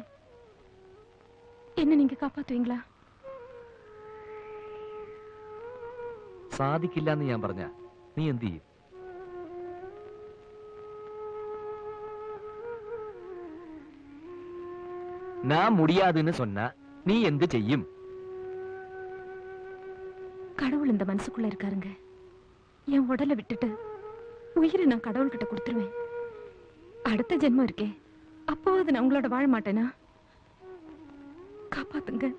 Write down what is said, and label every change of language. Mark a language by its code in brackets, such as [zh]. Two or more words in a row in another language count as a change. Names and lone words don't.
[ta] என்ன நீங்க காப்பாத்துவீங்களா? [ml] സാധിക്കില്ല എന്ന് ഞാൻ പറഞ്ഞ നീ എന്ത് ചെയ്യും? [ta] நான் முடியாதுன்னு சொன்னா நீ [ml] എന്ത് ചെയ്യും? [ta] கடவுள் இந்த மனசுக்குள்ள இருக்காருங்க. என் உடலை விட்டுட்டு உயிரை நான் கடவுள்கிட்ட கொடுத்துருவேன். அடுத்த ஜென்மம் இருக்கே, அப்போது நான் உங்களோட வாழ மாட்டேனா? காப்பாத்துங்க.